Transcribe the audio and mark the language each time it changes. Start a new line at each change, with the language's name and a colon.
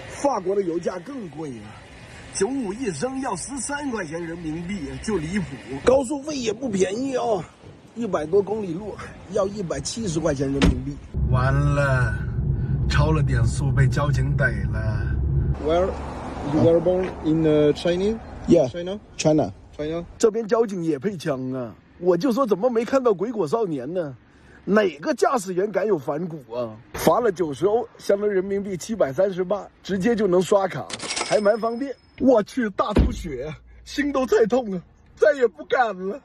Chinese: 法国的油价更贵啊，95一升要13块钱人民币，就离谱。高速费也不便宜哦，100多公里路要170块钱人民币。完了，超了点速被交警逮了。
English: Where you were born in China? Yeah, China.
Chinese: China。 这边交警也配枪啊！我就说怎么没看到鬼果少年呢？哪个驾驶员敢有反骨啊？罚了90欧，相当于人民币738，直接就能刷卡，还蛮方便。我去，大出血，心都菜痛了，再也不敢了。